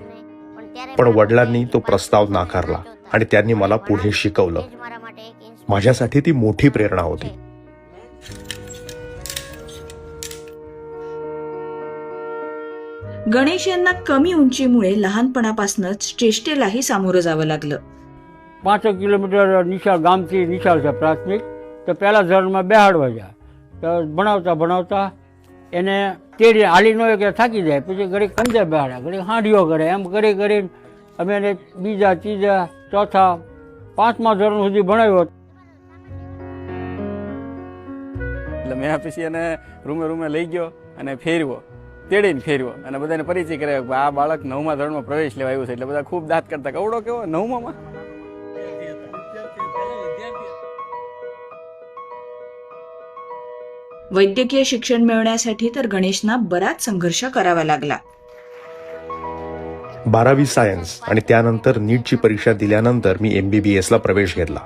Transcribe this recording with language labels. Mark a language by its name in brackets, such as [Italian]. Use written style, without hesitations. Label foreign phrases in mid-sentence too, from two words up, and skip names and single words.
[Marathi] पण वडिलांनी तो प्रस्ताव नाकारला आणि त्यांनी मला पुढे शिकवलं. माझ्यासाठी ती मोठी प्रेरणा होती. गणेश यांना कमी उंचीमुळे लहानपणापासूनच चेष्टेलाही सामोरं जावं लागलं. [Gujarati] 5 કિલોમીટર નિશાળ ગામથી નિશાળ છે પ્રાથમિક. તો પહેલાં ધોરણમાં બેહાડવા જાય તો ભણાવતા એને તેડી હાલી ન હોય કે થાકી જાય, પછી ઘડીક અંદર બેહાડ્યા, ઘડીક હાંડીઓ કરે, એમ કરી અમે એને બીજા ત્રીજા ચોથા 5મા ધોરણ સુધી ભણાવ્યો. એટલે મેં પછી એને રૂમે લઈ ગયો અને ફેરવો, તેડીને ફેરવો અને બધાને પરિચય કરાવ્યો કે આ બાળક 9મા ધોરણમાં પ્રવેશ લેવા આવ્યું છે. એટલે બધા ખૂબ દાંત કરતા, કવડો કેવો 9મા. [Marathi] वैद्यकीय शिक्षण मिळवण्यासाठी तर गणेशना बराच संघर्ष करावा लागला. 12वी सायन्स आणि त्यानंतर नीटची परीक्षा दिल्यानंतर मी MBBS ला प्रवेश घेतला.